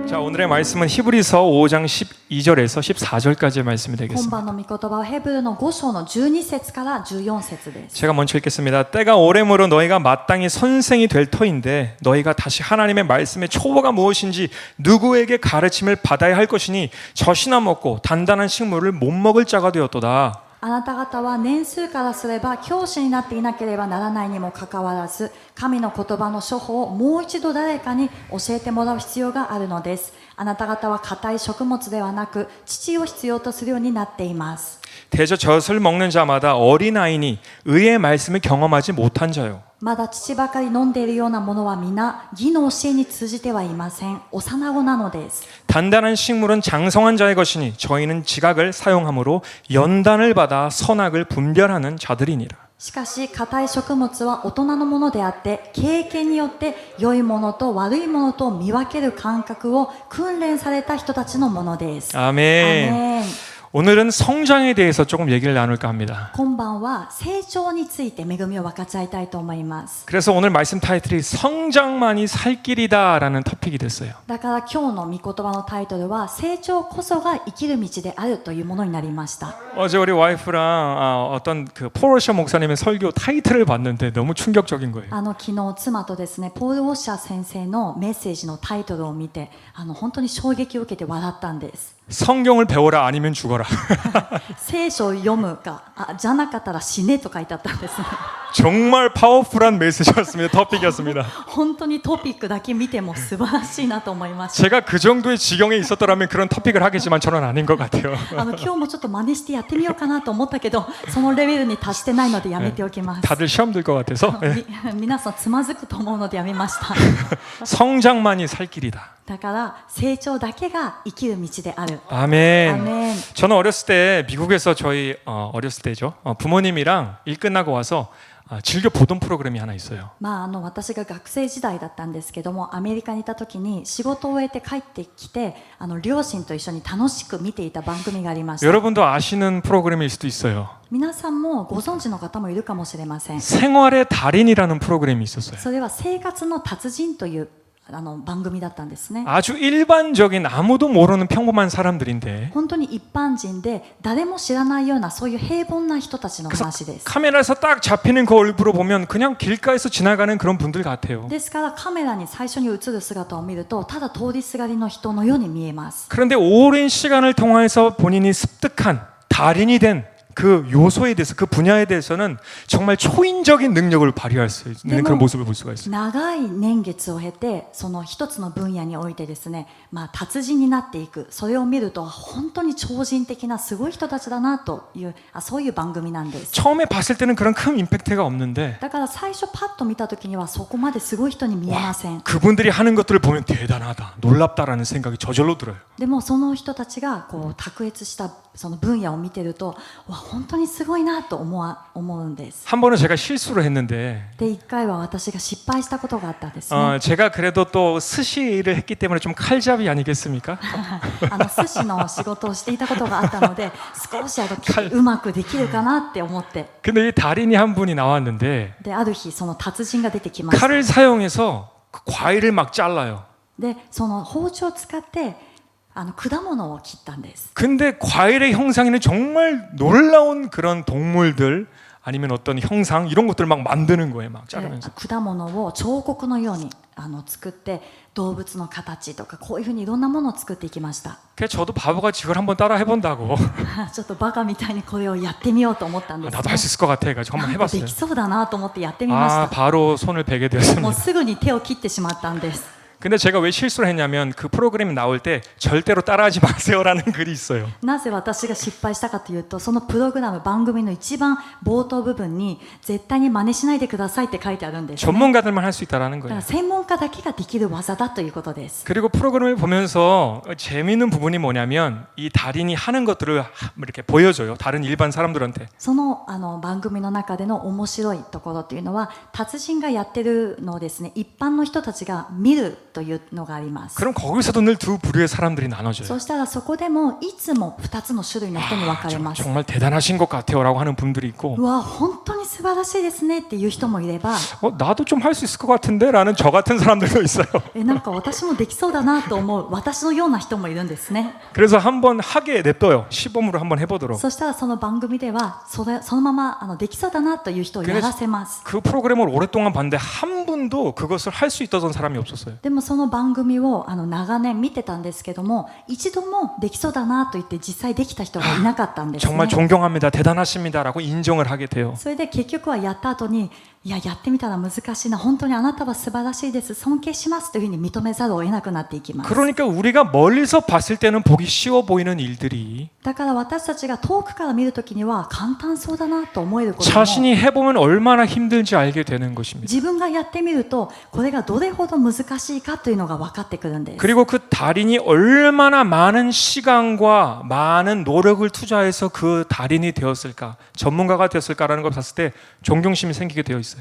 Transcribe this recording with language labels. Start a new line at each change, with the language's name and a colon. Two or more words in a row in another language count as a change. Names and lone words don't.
Korean: 오늘의 말씀은 히브리서 5장 12절에서 14절까지의 말씀이
Japanese: 今
Korean: 되겠습니다.
Japanese: 晩の御言葉はヘブルの5章の12節から14節です。
Korean: 제가 먼저 읽겠습니다. 때가 오래므로 너희가 마땅히 선생이 될 터인데 너희가 다시 하나님의 말씀의 초보가 무엇인지 누구에게 가르침을 받아야 할 것이니 젖이나 먹고 단단한 식물을 못 먹을 자가 되었도다.
Japanese: あなた方は年数からすれば教師になっていなければならないにもかかわらず、神の言葉の処方をもう一度誰かに教えてもらう必要があるのです。あなた方は硬い食物ではなく乳を必要とするようになっています。
Korean: 대저 젖을 먹는 자마다 어린아이니 의의 말씀을 경험하지 못한 자요.
Japanese: まだ乳ばかり飲んでいるようなものは皆義の教えに通じてはいません。幼子なのです。
Korean: 단단한 식물은 장성한 자의 것이니 저희는 지각을 사용함으로 연단을 받아 선악을 분별하는 자들이니라.
Japanese: しかし硬い食物は大人のものであって経験によって良いものと悪いものと見分ける感覚を訓練された人たちのものです。
Korean: 아멘.
Japanese: アメン。
Korean: 오늘은 성장에 대해서 조금 얘기를 나눌까 합니다.
Japanese: 今晩は成長について恵みを分かち合いたいと思います。
Korean: 그래서 오늘 말씀 타이틀이 성장만이 살 길이다라는 토픽이 됐어요.
Japanese: だから今日の御言葉のタイトルは成長こそが生きる道であるというものになりました。
Korean: 어제 우리 와이프랑 어떤 그 포르샤 목사님의 설교 타이틀을 봤는데 너무 충격적인 거예요.
Japanese: 昨日妻とですねポール・ウォッシャー先生のメッセージのタイトルを見て本当に衝撃を受けて笑ったんです。
Korean: 성경을 배워라 아니면 죽어라.
Japanese: 聖書を読むかじゃなかったら死ねと書いてあったんですね。
Korean: 정말 파워풀한 메시지였습니다. 토픽이었습니다.
Japanese: 本当にトピックだけ見ても素晴らしいなと思いました。
Korean: 제가 그 정도의 지경에 있었더라면 그런 토픽을 하겠지만 저는 아닌 것 같아요.
Japanese: 今日もちょっと真似してやってみようかなと思ったけどそのレベルに達してないのでやめておきます。
Korean: 다들 시험 들 것 같아서. 네.
Japanese: 皆さんつまずくと思うのでやめました。
Korean: 성장만이 살 길이다.
Japanese: だから成長だけが生きる道である。
Korean: 아멘. 아멘. 저는 어렸을 때 미국에서 저희 어렸을 때죠. 부모님이랑 일 끝나고 와서 즐겨 보던 프로그램이 하나 있어요.
Japanese: 私が学生時代だったんですけどもアメリカにいた時に仕事を終えて帰ってきて両親と一緒に楽しく見ていた番組がありました。
Korean: 여러분도 아시는 프로그램일 수도 있어요.
Japanese: 皆さんもご存知の方もいるかもしれません。
Korean: 생활의 달인이라는 프로그램이 있었어요.
Japanese: それは生活の達人という番組だったんですね。
Korean: 아주 일반적인 아무도 모르는 평범한 사람들인데
Japanese: 本当に一般人で誰も知らないようなそういう平凡な人たちの
Korean: 그래서
Japanese: 話です。
Korean: 카메라에서 딱 잡히는 그 얼굴을 보면 그냥 길가에서 지나가는 그런 분들 같아요.
Japanese: ですからカメラに最初に映る姿を見るとただ通りすがりの人のように見えます。
Korean: 그런데 오랜 시간을 통해서 본인이 습득한 달인이 된 그 요소에 대해서 그 분야에 대해서는 정말 초인적인 능력을 발휘할 수 있는 그런 모습을 볼 수가 있어요.
Japanese: 長い年月を経てその一つの分野においてですね、達人になっていくそれを見ると本当に超人的なすごい人たちだなというそういう番組なんです。
Korean: 처음에 봤을 때는 그런 큰 임팩트가 없는데
Japanese: だから最初パッと見た時にはそこまですごい人に見えません。
Korean: 그분들이 하는 것들을 보면 대단하다, 놀랍다라는 생각이 저절로 들어요.
Japanese: でもその人たちが卓越したその分野を見てると本当にすごいなと思うんです。
Korean: 한 번은 제가 실수를 했는데
Japanese: で1回は私が失敗したことがあったんですね。
Korean: 제가 그래도 또 스시를 했기 때문에 좀 칼잡이 아니겠습니까?
Japanese: 寿司の仕事をしていたことがあったので少しうまくできるかなって思って
Korean: 근데 이 달인이 한 분이 나왔는데
Japanese: である日その達人が出てきました。
Korean: 칼을 사용해서 그 과일을 막 잘라요.
Japanese: でその包丁を使って果物を切ったんです。
Korean: 근데 과일의 형상에는 정말 놀라운 그런 동물들 아니면 어떤 형상 이런 것들을 막 만드는 거예요. 막 자르면서.
Japanese: 果物を彫刻のように作って動物の形とかこういうふうにいろんなものを作っていきました。
Korean: 그래서 저도 바보같이 이걸 한번 따라 해본다고
Japanese: ちょっとバカみたいにこれをやってみようと思ったんです、ね。
Korean: 나도 할 수 있을 것 같아 해가지고 한번
Japanese: なんかで
Korean: 해봤어요.
Japanese: きそうだなと思ってやってみまし 아 た。
Korean: 바로 손을 베게
Japanese: もう
Korean: 되었습니다.
Japanese: すぐに手を切ってしまったんです。
Korean: 근데 제가 왜 실수를 했냐면 그 프로그램이 나올 때 절대로 따라하지 마세요라는 글이 있어요.
Japanese: なぜ私が失敗したかというとそのプログラム番組の一番冒頭部分に絶対に真似しないでくださいって書いてあるんです、ね。
Korean: 전문가들만 할 수 있다라는
Japanese: だから
Korean: 거예요.
Japanese: 専門家だけができる技だということです。
Korean: 그리고 프로그램을 보면서 재미있는 부분이 뭐냐면 이 달인이 하는 것들을 이렇게 보여줘요. 다른 일반 사람들한테.
Japanese: その番組の中での面白いところというのは達人がやってるのをですね一般の人たちが見るというのがあります。
Korean: 그럼 거기서도 늘 두 부류의 사람들이
Japanese: そ
Korean: 나눠져요.
Japanese: したらそこでもいつも2つの種類の人に分かれます。
Korean: 정말 대단하신 것 같아요라고 하는 분들이 있고
Japanese: うわ本当にに素晴らしいですねっていう人もいれば
Korean: 나도 좀 할 수 있을 것 같은데 라는 저 같은 사람들도 있어요.
Japanese: なんか私もできそうだなと思う私のような人もいるんですね
Korean: 그래서 한번 하게 냅둬요. 시범으로 한번 해보도록.
Japanese: そしたらその番組ではそのままできそうだなという人をやらせます
Korean: 그 프로그램을 오랫동안 봤는데 한 분도 그것을 할 수 있던 사람이 없었어요.
Japanese: でもその番組を長年見てたんですけども一度もできそうだなと言って実際できた人がいなかったんです
Korean: 정말
Japanese: ね
Korean: 존경합니다. 대단하십니다라고 인정을 하게 돼요.
Japanese: それで結局はやった後にいややってみたら難しいな本当にあなたは素晴らしいです尊敬しますというふうに認めざるを得なくなっていきます
Korean: 그러니까 우리가 멀리서 봤을 때는 보기 쉬워 보이는 일들이
Japanese: だから私たちが遠くから見るときには簡単そうだなと思えることも
Korean: 자신이 해보면 얼마나 힘든지 알게 되는 것입니다.
Japanese: 自分がやってみるとこれがどれほど難しいかというのが分かってくるんです
Korean: 그리고 그 달인이 얼마나 많은 시간과 많은 노력을 투자해서 그 달인이 되었을까, 전문가가 되었을까라는 걸 봤을 때 존경심이 생기게 되어 있어요.